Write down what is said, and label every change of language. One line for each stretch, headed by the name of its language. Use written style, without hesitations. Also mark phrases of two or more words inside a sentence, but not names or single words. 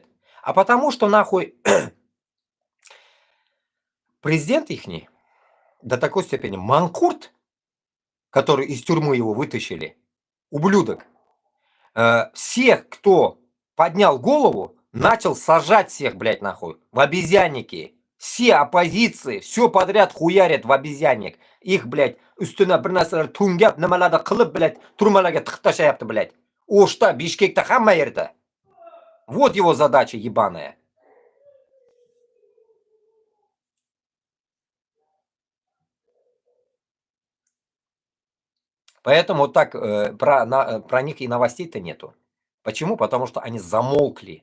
Russian: А потому что, нахуй, президент ихний, до такой степени, Манкурт, который из тюрьмы его вытащили, ублюдок, всех, кто поднял голову, начал сажать всех, блядь, нахуй, в обезьянники. Все оппозиции, все подряд хуярят в обезьянник. Их, блядь,
Uzbek: üstüne bir narsalar tungab, nimalardir qilib, блядь, turmalarga tiqib tashlayapti, блядь. O'shda, Bishkekda, hamma yerda.
Russian: Вот его задача ебаная. Поэтому вот так про них и новостей-то нету. Почему? Потому что они замолкли.